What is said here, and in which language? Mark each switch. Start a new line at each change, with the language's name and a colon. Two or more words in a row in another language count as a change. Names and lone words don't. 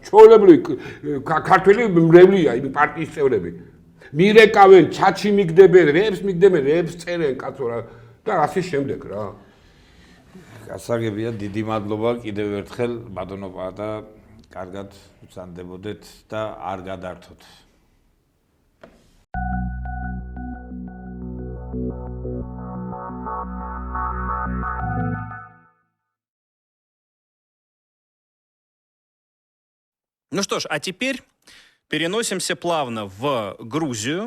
Georgian: ჩვეულებრივი ქართველი მრევლია, იმ პარტიის წევრები. მირეკავენ, ჩატში მიგდებენ, რეებს მიგდებენ, რეებს წერენ, კაცო რა. და ასე შემდეგ რა. გასაგებია, დიდი მადლობა კიდევ ერთხელ ბატონო პაატა, კარგად ვწანდებოდეთ და არ გადართოთ.
Russian: Ну что ж, а теперь переносимся плавно в Грузию.